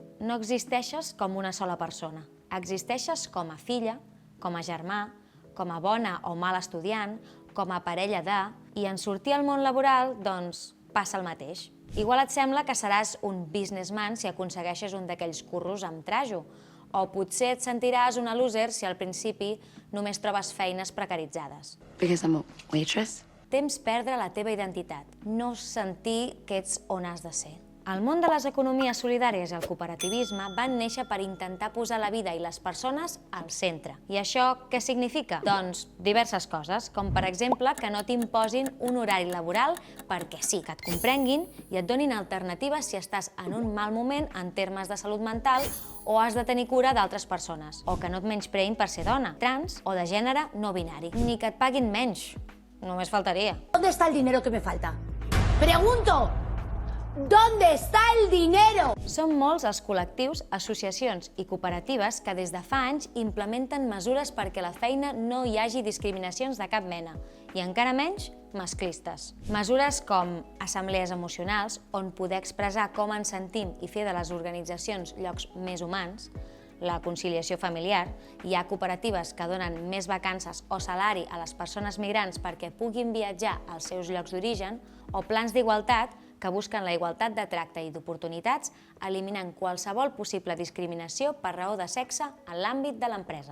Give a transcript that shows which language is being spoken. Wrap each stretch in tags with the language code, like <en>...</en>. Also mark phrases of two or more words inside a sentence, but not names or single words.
<ca>No existeixes com una sola persona. Existeixes com a filla, com a germà, com a bona o mala estudiant, com a parella de... I en sortir al món laboral, doncs, passa el mateix. Igual et sembla que seràs un businessman si aconsegueixes un d'aquells curros amb trajo, o potser et sentiràs una loser si al principi només trobes feines precaritzades.</ca> <en>Because I'm a waitress?</en> <ca>Temps perdre la teva identitat, no sentir que ets on has de ser. El món de les economies solidàries i el cooperativisme van néixer per intentar posar la vida i les persones al centre. I això què significa? Doncs diverses coses, com per exemple que no t'imposin un horari laboral perquè sí, que et comprenguin i et donin alternatives si estàs en un mal moment en termes de salut mental o has de tenir cura d'altres persones, o que no et menyspreïn per ser dona, trans o de gènere no binari, ni que et paguin menys. Només faltaria.</ca> <es>¿Dónde está el dinero que me falta? ¡Pregunto! ¿Dónde está el dinero?</es> <ca>Són molts els col·lectius, associacions i cooperatives que des de fa anys implementen mesures perquè a la feina no hi hagi discriminacions de cap mena, i encara menys masclistes. Mesures com assemblees emocionals, on poder expressar com ens sentim i fer de les organitzacions llocs més humans, la conciliació familiar, hi ha cooperatives que donen més vacances o salari a les persones migrants perquè puguin viatjar als seus llocs d'origen, o plans d'igualtat que busquen la igualtat de tracte i d'oportunitats eliminant qualsevol possible discriminació per raó de sexe en l'àmbit de l'empresa.</ca>